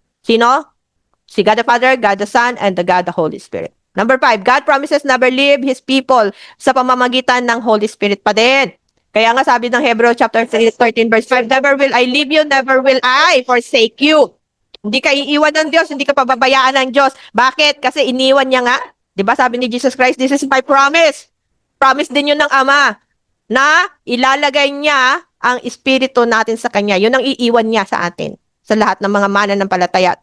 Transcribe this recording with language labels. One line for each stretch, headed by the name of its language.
English: Sino? Si God the Father, God the Son, and the God the Holy Spirit. Number 5, God promises never leave His people
Filipino: sa pamamagitan ng Holy Spirit pa din. Kaya nga sabi ng
English: Hebrews chapter 13 verse 5, never will I leave you, never will I forsake you.
Filipino: Hindi ka iiwan ng Diyos, hindi ka pababayaan ng Diyos. Bakit? Kasi iniwan niya nga. Diba sabi ni
English: Jesus Christ, this is my promise.
Filipino: Promise din yun ng Ama na ilalagay niya ang espiritu natin sa Kanya. Yun ang iiwan niya sa atin. Sa lahat ng mga mananampalataya.